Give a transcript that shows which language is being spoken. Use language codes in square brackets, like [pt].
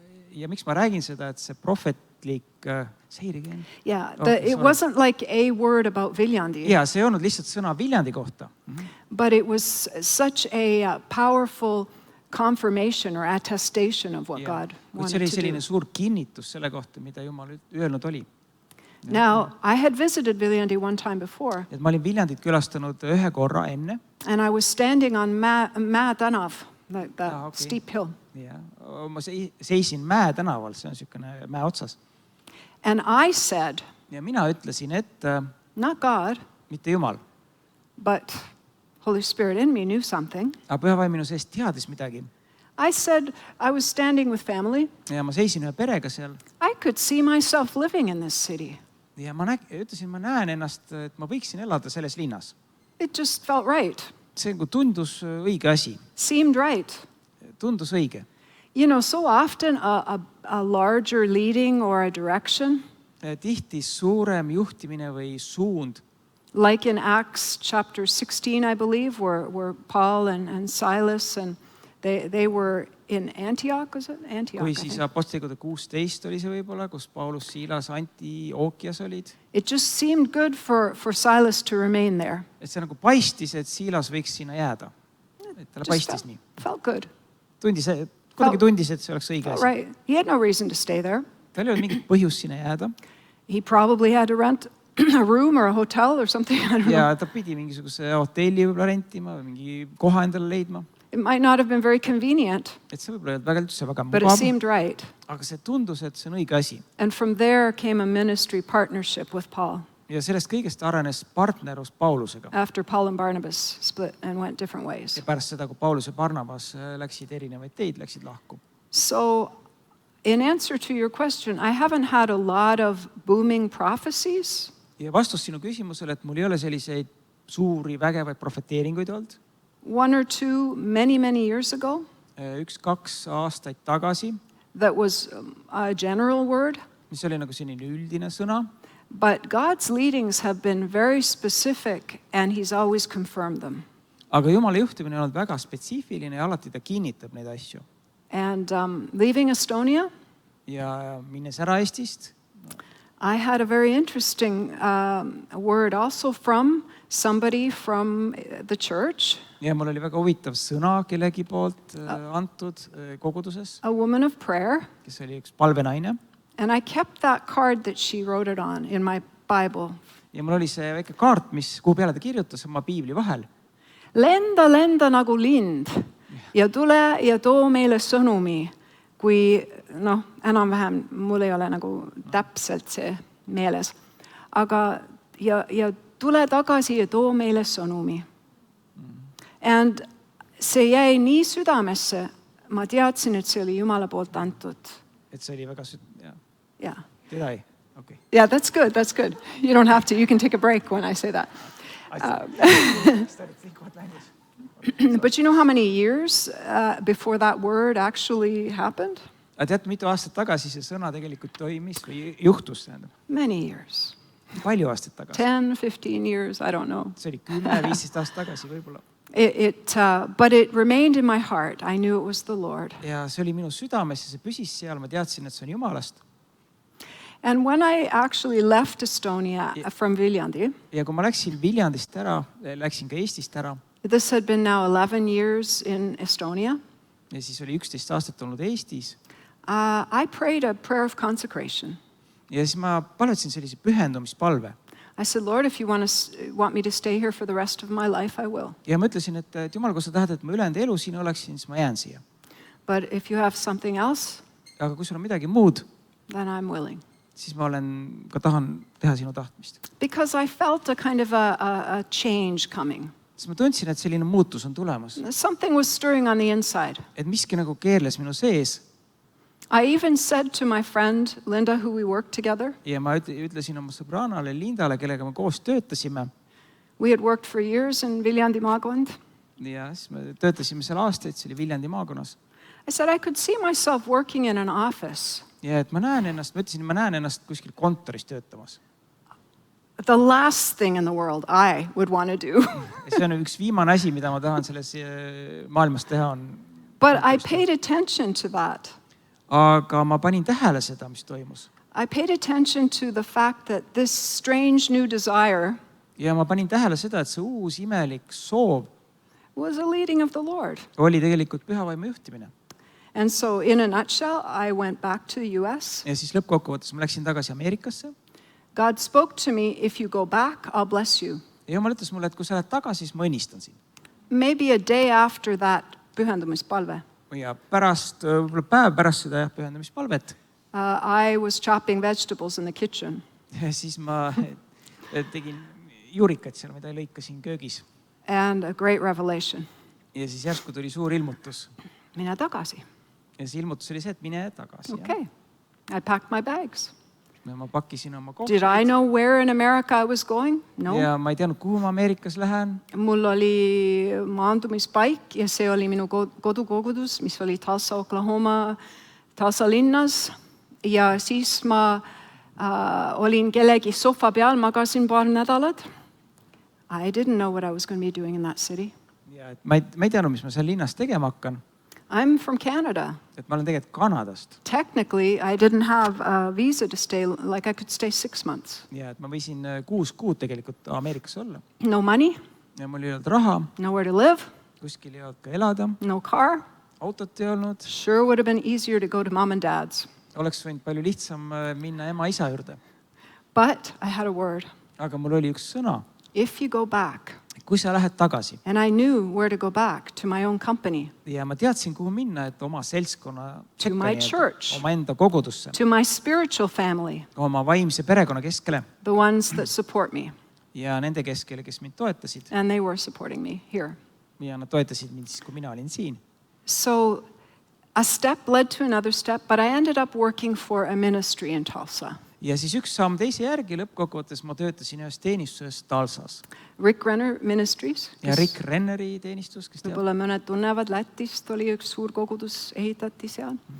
[et] Ja miks ma räägin seda, et see prohvetlik seirigeen? [en] Yeah, it wasn't like a word about Viljandi. [et] Ja, see ei olnud lihtsalt sõna Viljandi kohta. [en] But it was such a powerful confirmation or attestation of what God wanted to do. [et] See oli selline suur kinnitus selle kohta, mida Jumal öelnud oli. [en] Now, I had visited Viljandi one time before. [et] Et ma olin Viljandit külastanud ühe korra enne. [en] And I was standing on Mäe tänav, like that steep hill. [et] Ja, ma seisin Mäe tänaval, see on niisugune mäe otsas. [en] And I said, [et] ja mina ütlesin, et [en] not God, [et] mitte Jumal, [en] but Holy Spirit in me knew something. [et] Aga Püha Vaim minu seest teadis midagi. [en] I said, I was standing with family. [et] Ja ma seisin ühe perega seal. [en] I could see myself living in this city. [et] Ja ma ütlesin, ma näen ennast, et ma võiksin elada selles linnas. [en] It just felt right. [et] See tundus õige asi. [en] Seemed right. [et] Tundus õige. [en] You know, so often a larger leading or a direction. [et] Tihti suurem juhtimine või suund. [en] Like in Acts chapter 16, I believe, where Paul and Silas and they were in Antioch, was it? Antioch. [et] Kui siis Apostlikude 16 oli see võib-olla, kus Paulus, Siilas, Antiochias olid. [en] It just seemed good for Silas to remain there. [et] Et see nagu paistis, et Siilas võiks sinna jääda. Et talle paistis nii. [en] Felt good. [et] Kuidagi tundis, et see oleks õige asi. [en] Right. He had no reason to stay there. [et] Tal ei olnud mingit põhjust sinna jääda. [en] He probably had to rent a room or a hotel or something. I don't know. [et] Ja ta pidi mingisuguse hotelli võib-olla rentima või mingi koha endale leidma. [en] It might not have been very convenient, [et] Et see võib-olla väga üldse väga [en] but it [et] mugav, [en] seemed right. [et] aga see tundus, et see on õige asi. [en] And from there came a ministry partnership with Paul. [et] Ja sellest kõigest arenes partnerus Paulusega. [en] After Paul and Barnabas split and went different ways. [et] Ja pärast seda, kui Paulus ja Barnabas läksid erinevaid teid, läksid lahku. [en] So, in answer to your question, I haven't had a lot of booming prophecies. [et] Ja vastus sinu küsimusele, et mul ei ole selliseid suuri vägevaid profeteeringuid olnud. [en] 1 or 2 many years ago. [et] 1-2 aastaid tagasi. [en] That was a general word. [et] Mis oli nagu selline üldine sõna. [en] But God's leadings have been very specific and he's always confirmed them. [et] Aga Jumala juhtimine on olnud väga spetsiifiline ja alati ta kinnitab neid asju. [en] And leaving Estonia. [et] Ja minnes ära Eestist. [en] I had a very interesting word also from somebody from the church. [et] Ja mul oli väga huvitav sõna kellegi poolt antud koguduses. [en] A woman of prayer. [et] Kes oli üks palvenaine. [en] And I kept that card that she wrote it on in my Bible. [et] Ja mul oli see väike kaart, kuhu peale ta kirjutas oma piibli vahel. Lenda nagu lind ja tule ja too meile sõnumi, kui enam-vähem mul ei ole nagu täpselt see meeles. Aga ja tule tagasi ja too meile sõnumi. And see jäi nii südamesse, ma teadsin, et see oli Jumala poolt antud. Et see oli väga [en] Yeah. Did I? Okay. Yeah, that's good. That's good. You don't have to. You can take a break when I say that. But you know how many years before that word actually happened? [et] Tead, mitu aastat tagasi see sõna tegelikult toimis või juhtus? [en] Many years. [et] Palju aastat tagasi? [en] 10, 15 years, I don't know. [et] See oli 10-15 aastat tagasi võib-olla. [en] But it remained in my heart. I knew it was the Lord. [et] Ja see oli minu südames ja see püsis seal. Ma teadsin, et see on Jumalast. [en] And when I actually left Estonia from Viljandi. [et] Ja kui ma läksin Viljandist ära, läksin ka Eestist ära. [en] This had been now 11 years in Estonia. [et] Ja siis oli 11 aastat olnud Eestis. [en] I prayed a prayer of consecration. [et] ja siis ma palutasin sellise pühendumispalve. [en] I said, Lord, if you want me to stay here for the rest of my life, I will. [et] Ja ma ütlesin, et Jumal, kui sa tahad, et ma ülejäänud elu siin oleksin, siis ma jään siia. [en] But if you have something else, [et] Aga kui sul on midagi muud, [en] then I'm willing. [et] siis ma tahan teha sinu tahtmist. [en] Because I felt a kind of a change coming. [et] Siis ma tundsin, et selline muutus on tulemas. [en] Something was stirring on the inside. [et] Et miski nagu keerles minu sees. [en] I even said to my friend Linda, who we worked together. [et] Ja ma ütlesin oma sõbrannale Lindale, kellega me koos töötasime. [en] We had worked for years in Viljandi maakond. [et] Ja siis me töötasime seal aastaid, see oli Viljandi maakonnas. [en] I said I could see myself working in an office. [et] Ja et ma ütlesin, ma näen ennast kuskil kontoris töötamas. [en] The last thing in the world I would want to do. [et] See on üks viimane asi, mida ma tahan selles maailmas teha on. [en] But I paid attention to that. [et] Aga ma panin tähele seda, mis toimus. [en] I paid attention to the fact that this strange new desire [et] Ja ma panin tähele seda, et see uus imelik soov [en] was a leading of the Lord. [et] oli tegelikult pühavaimu juhtimine. [en] And so in a nutshell, I went back to the US. [et] Ja siis lõppkokkuvõttes ma läksin tagasi Ameerikasse. [en] God spoke to me, if you go back, I'll bless you. [et] Ja Jumal ütles mulle, et kui sa lähed tagasi, siis ma õnnistan sind. [en] Maybe a day after that pühendumispalve, [et] Ja võib-olla päev pärast seda pühendumispalvet, [en] I was chopping vegetables in the kitchen. [et] ja siis ma tegin juurikaid seal, mida lõikasin köögis. [en] And a great revelation. [et] Ja siis järsku tuli suur ilmutus. Mine tagasi. Ja see ilmutus oli see, et mine tagasi. [en] Okay. I packed my bags. [et] Ja ma pakkisin oma [en] Did I [et] kookseid. [en] know where in America I was going? No. [et] Ja ma ei teadnud, kuhu ma Ameerikas lähen. Mul oli maandumispaik ja see oli minu kodukogudus, mis oli Tulsa, Oklahoma, Tulsa linnas. Ja siis ma olin kellegi sofa peal, magasin paar nädalat. [en] I didn't know what I was going to be doing in that city. [et] Ja et ma ei teadnud, mis ma seal linnas tegema hakkan. [en] I'm from Canada. [et] Et ma olen tegelikult Kanadast. [en] Technically, I didn't have a visa to stay, like I could stay 6 months. [et] Ja et ma võisin 6 kuud tegelikult Ameerikas olla. [en] No money, [et] Ja mul ei olnud raha, [en] nowhere to live, [et] kuskil ei olnud ka elada, [en] no car. [et] autot ei olnud. [en] Sure would have been easier to go to mom and dad's. [et] Oleks võinud palju lihtsam minna ema-isa juurde. [en] But I had a word. [et] Aga mul oli üks sõna. [en] If you go back, [et] Kui sa lähed tagasi. [en] and I knew where to go back to my own company, [et] Ja ma teadsin, kuhu minna, et oma seltskonna [en] To my church. [et] oma enda kogudusse, [en] to my spiritual family, [et] oma vaimse perekonna keskele [en] the ones that support me. [et] ja nende keskele, kes mind toetasid. [en] And they were supporting me here. [et] Ja nad toetasid mind siis, kui mina olin siin. [en] So a step led to another step, but I ended up working for a ministry in Tulsa. [et] Ja siis üks samm teise järgi, lõppkokkuvõttes ma töötasin ühes teenistuses Talsas. [en] Rick Renner Ministries. [et] Ja Rick Renneri teenistus, kes teab. Võib-olla mõned tunnevad, Lätist oli üks suur kogudus, ehitati seal.